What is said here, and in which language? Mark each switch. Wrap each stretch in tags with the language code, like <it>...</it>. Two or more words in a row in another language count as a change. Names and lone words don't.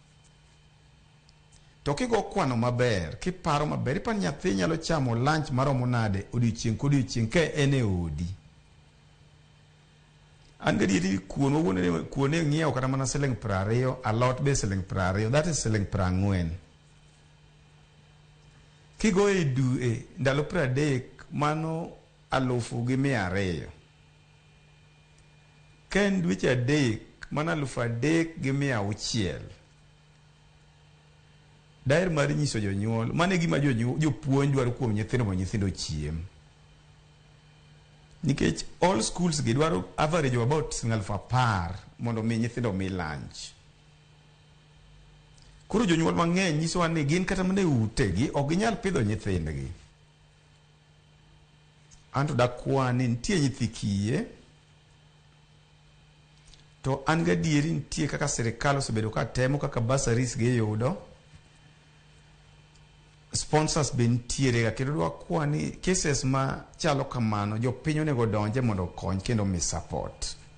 <luo>To kigo kwano maber, kiparo maber, ipan nyathi nyalo chamo lunch maromo nade odiochieng' kodiochieng' ka en e odi. An gadieri kuone ng'iewo kata mana siling 20, alot be siling 20,</luo> <en>that is siling 40.</en> <luo>Kigo e dwe ndalo 30, mano 1,200. Ka en dweche 3, mano 3,600. Daher mar nyiso jonyuol, mano e gima jopuonj dwaro kuom nyithindo mondo nyithindo chiem. Nikech</luo> <en>all schools</en> <luo>gi dwaro</luo> <en>average of about 10,000</en> <luo>mondo mi nyithindo mi lunch. Koro jonyuol mang'eny nyisowa ni gin kata mana e utegi ok ginyal pidho nyithindgi. Anto dakwa ni nitie nyithi kiye, to an gadieri nitie kaka sirikal osebedo ka temo kaka bursaries giyudo, sponsors be nitiere, kendo dakwa ni cases ma chalo kamano jopiny onego donje mondo okony kendo mi support.</luo>